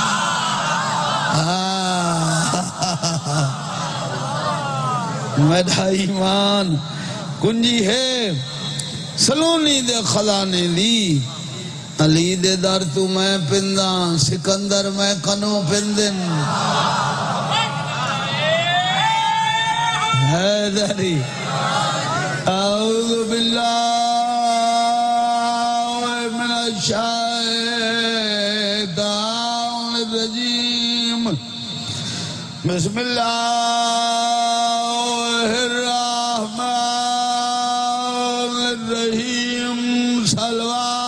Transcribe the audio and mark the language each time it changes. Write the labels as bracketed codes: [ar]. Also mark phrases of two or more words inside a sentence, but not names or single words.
[skr] میڈا ایمان کنجی ہے سلونی دے خزانے دی علی دے در تو میں پنداں سکندر میں کنوں پندن [ar] حیدری اعوذ باللہ من الشیطان الرجیم بسم اللہ الرحمن الرحیم صلوات